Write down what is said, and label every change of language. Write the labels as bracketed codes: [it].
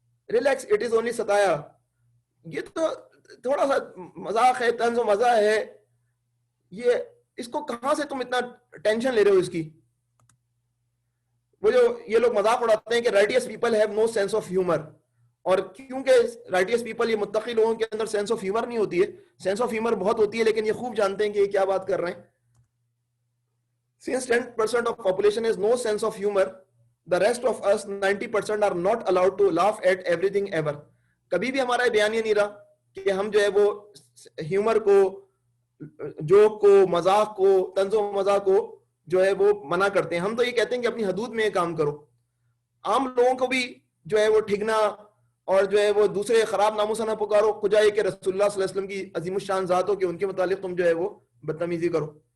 [en] relax, it is only ستایا، [ur] یہ تو تھوڑا سا مذاق ہے، طنز و مزہ ہے، یہ اس کو کہاں سے تم اتنا ٹینشن لے رہے ہو اس کی. وہ جو یہ لوگ مذاق اڑاتے ہیں کہ [en] rightist people have no sense of humour, [ur] اور کیونکہ رائٹیس پیپل، یہ متقی لوگوں کے اندر سینس آف ہیومر نہیں ہوتی ہے. سینس آف ہیومر بہت ہوتی ہے، لیکن یہ خوب جانتے ہیں کہ یہ کیا بات کر رہے ہیں. [en] Since 10% of population has no sense of humor, the rest of us 90% are not allowed to laugh at everything ever. [ur] کبھی بھی ہمارا بیان یہ نہیں رہا کہ ہم جو ہے وہ ہیومر کو، جوک کو، مذاق کو، طنز و مزاح کو جو ہے وہ منع کرتے ہیں. ہم تو یہ کہتے ہیں کہ اپنی حدود میں یہ کام کرو. عام لوگوں کو بھی جو ہے وہ ٹھگنا اور جو ہے وہ دوسرے خراب ناموں سے نہ پکارو، کجائے کہ رسول اللہ صلی اللہ علیہ وسلم کی عظیم الشان ذات ہو کہ ان کے متعلق تم جو ہے وہ بدتمیزی کرو.